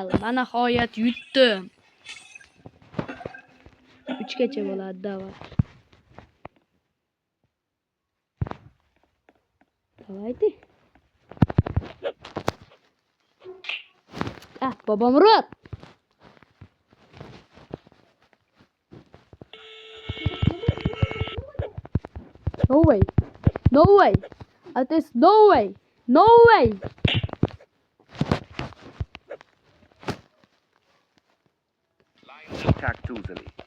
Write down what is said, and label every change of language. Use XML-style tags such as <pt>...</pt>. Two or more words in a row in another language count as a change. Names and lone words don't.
<uz>Mana nihoyat yutdim. 3 gacha bo'ladi, davay.</uz> <ru>Давайте. Bobomurod.</ru> <en>No way. No way. It is no way. No way. Lionel Cactus'ni.</en>